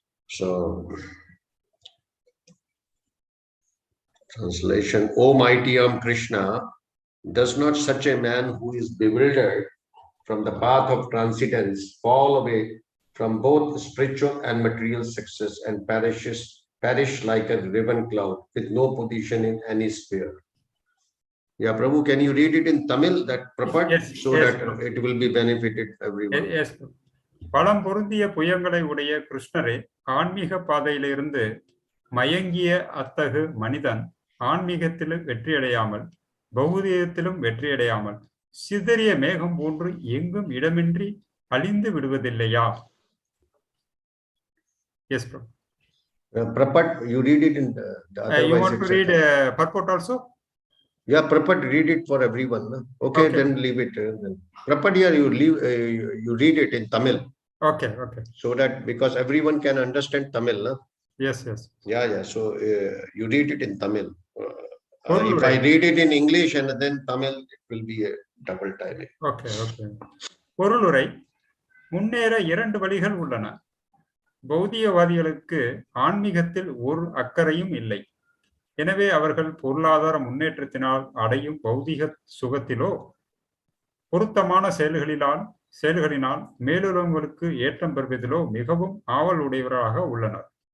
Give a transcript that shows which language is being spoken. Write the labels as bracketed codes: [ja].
[en] So, translation: O mighty armed Krishna, does not such a man who is bewildered from the path of transcendence fall away from both spiritual and material success and perish like a riven cloud with no position in any sphere? Yeah, Prabhu, can you read it in Tamil, that purport, yes, so yes, that it will be benefited everyone? Yes. [ta] பலம் பொருந்திய புயங்களை உடைய கிருஷ்ணரே, ஆன்மீக பாதையிலிருந்து மயங்கிய அத்தகு மனிதன் ஆன்மீகத்திலும் வெற்றியடையாமல் பௌதிகத்திலும் வெற்றியடையாமல் சிதறிய மேகம் போன்று எங்கும் இடமின்றி அழிந்து விடுவதில்லையா? [en] Yes, bro. Purport, you read it in the you want to read purport also? Yeah, Purport, read it for everyone. No? Okay, then leave it. Purport here, you read it in Tamil. Okay. So that, because everyone can understand Tamil. No? Yes. Yeah. So you read it in Tamil. If I read it in English and then Tamil, it will be a double timing. Okay. [ta] பொருளுரை: முன்னேற இரண்டு வழிகள் உள்ளன. பௌதிகவாதிகளுக்கு ஆன்மீகத்தில் ஒரு அக்கறையும் இல்லை. எனவே அவர்கள் பொருளாதார முன்னேற்றத்தினால் அடையும் பௌதிக சுகத்திலோ பொருத்தமான செயல்களினால் மேலுள்ளவங்களுக்கு ஏற்றம் பெறுவதிலோ மிகவும் ஆவல் உடையவராக உள்ளனர்.